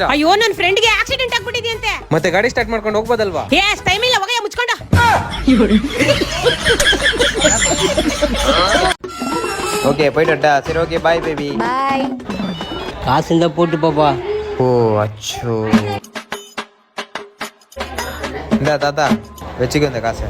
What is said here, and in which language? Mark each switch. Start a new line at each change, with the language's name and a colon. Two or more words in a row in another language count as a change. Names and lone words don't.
Kannada: ಅಯ್ಯೋ ನನ್ನ ಫ್ರೆಂಡ್ಗೆ ಆಕ್ಸಿಡೆಂಟ್ ಆಗ್ಬಿಟ್ಟಿದೆಯಂತೆ. ಮತ್ತೆ ಗಾಡಿ ಸ್ಟಾರ್ಟ್ ಮಾಡ್ಕೊಂಡು ಹೋಗ್ಬೋದಲ್ವಾ? ಟೈಮ್ ಇಲ್ಲ, ಹೋಗಯ್ಯ ಮುಚ್ಕೊಂಡ.
Tamil: ஓகே போயிட்டா. சரி
English: okay, bye baby.
Tamil: பாய். காசு இருந்தா போட்டு பாப்பா. ஓ அச்சோ. இந்த தாத்தா வச்சுக்கோ இந்த காசை.